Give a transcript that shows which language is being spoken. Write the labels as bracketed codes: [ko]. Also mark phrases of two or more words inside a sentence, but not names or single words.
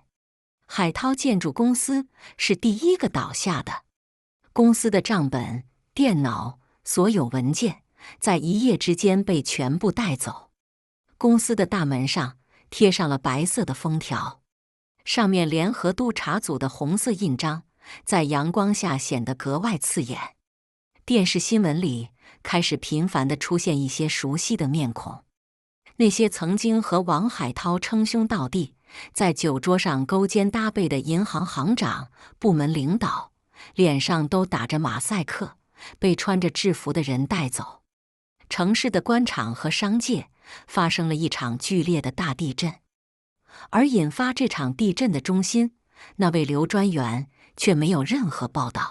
[zh] 海濤建築公司是第一個倒下的，公司的賬本、電腦、所有文件在一夜之間被全部帶走。公司的大門上貼上了白色的封條，上面聯合督察組的紅色印章在陽光下顯得格外刺眼。電視新聞裡開始頻繁地出現一些熟悉的面孔，那些曾經和王海濤稱兄道弟、 在酒桌上勾肩搭背的銀行行長、部門領導，臉上都打着馬賽克，被穿着制服的人帶走。城市的官場和商界發生了一場劇烈的大地震，而引發這場地震的中心，那位劉專員卻沒有任何報道。